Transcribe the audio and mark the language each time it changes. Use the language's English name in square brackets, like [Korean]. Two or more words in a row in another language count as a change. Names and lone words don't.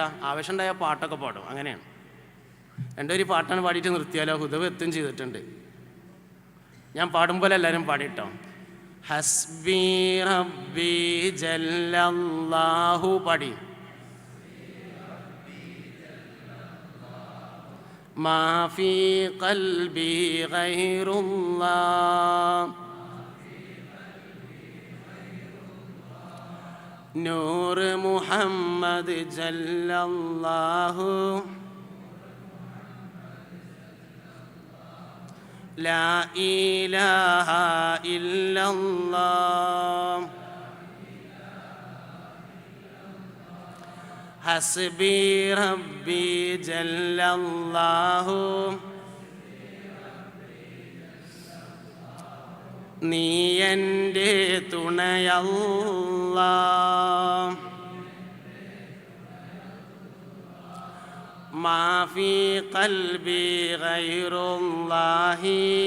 [Malayalam] ആവേശം ഉണ്ടായാൽ പാട്ടൊക്കെ പാടും. അങ്ങനെയാണ്. ഒരു പാട്ടാണ് പാടിയിട്ട് നിർത്തിയാലോ? ഹുദവ് എത്തും ചെയ്തിട്ടുണ്ട്. ഞാൻ പാടുമ്പോൾ എല്ലാവരും പാടിട്ടോ. [Arabic] حسبي ربي جل الله [Malayalam] പാടി. [Arabic] ما في قلبي غير الله نور محمد جل الله لا إله إلا الله حسبي ربي جل الله [Malayalam] നീ എൻ്റെ തുണയല്ലാ [Arabic] ما في قلبي غير الله